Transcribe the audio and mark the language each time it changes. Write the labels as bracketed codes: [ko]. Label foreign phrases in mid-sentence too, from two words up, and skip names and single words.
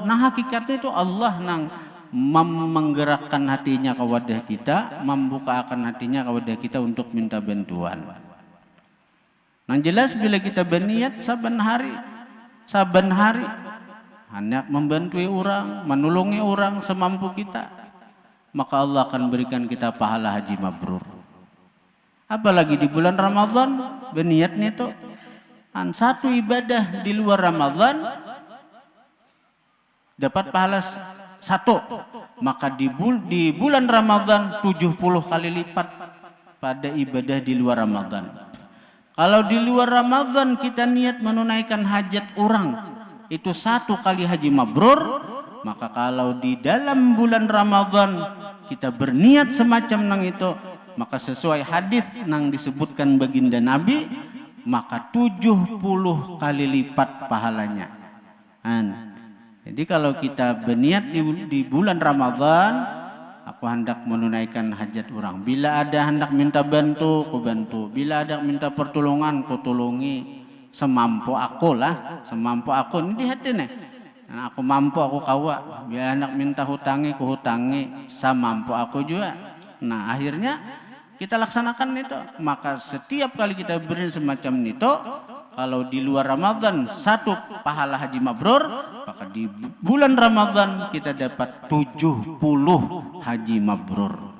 [id] Nah hakikatnya itu Allah nang menggerakkan hatinya ke wadah kita, membukakan hatinya ke wadah kita untuk minta bantuan. Nah jelas bila kita berniat saban hari hendak membantu orang, menolongi orang semampu kita, maka Allah akan berikan kita pahala haji mabrur. Apalagi di bulan Ramadan, berniatnya itu satu ibadah di luar Ramadan dapat pahala satu, maka di bulan Ramadan 70 kali lipat pada ibadah di luar Ramadan. Kalau di luar Ramadan kita niat menunaikan hajat orang itu 1 kali haji mabrur, maka kalau di dalam bulan Ramadan kita berniat semacam nang itu, maka sesuai hadis nang disebutkan baginda Nabi, maka 70 kali lipat pahalanya. Jadi kalau kita berniat di bulan Ramadan, aku hendak menunaikan hajat orang. Bila ada hendak minta bantu, ku bantu. Bila ada minta pertolongan, ku tolongi. Semampu aku lah, semampu aku. Ini di hati nih. Nah, aku mampu, aku kawa. Bila hendak minta hutangi, ku hutangi. Semampu aku juga. Nah akhirnya kita laksanakan itu. Maka setiap kali kita beri semacam itu, kalau di luar Ramadan 1 pahala haji mabrur, maka di bulan Ramadan kita dapat 70 haji mabrur.